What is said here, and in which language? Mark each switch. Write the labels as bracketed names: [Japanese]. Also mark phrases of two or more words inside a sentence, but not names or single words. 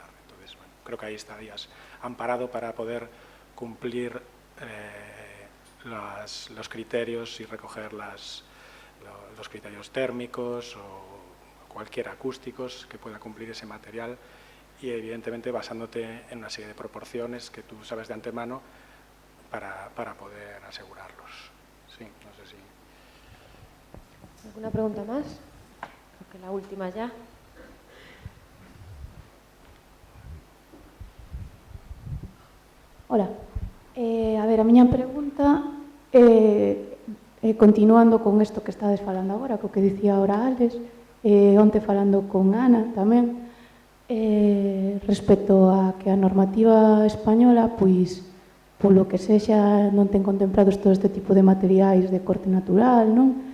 [Spanish] Entonces, bueno, creo que ahí estarías amparado para poder cumplir los criterios y recoger los criterios térmicos o cualquier acústicos que pueda cumplir ese material y, evidentemente, basándote en una serie de proporciones que tú sabes de antemano para poder asegurarlos. Sí, no sé si... ¿Alguna pregunta más? Creo que la última ya. Hola. A ver, [Galician] a miña pregunta, continuando con isto que estades falando agora, co que dicía ahora Alex, onte falando con Ana tamén, respecto a que a normativa española, pois, polo que sexa, non ten contemplados todo este tipo de materiais de corte natural, non?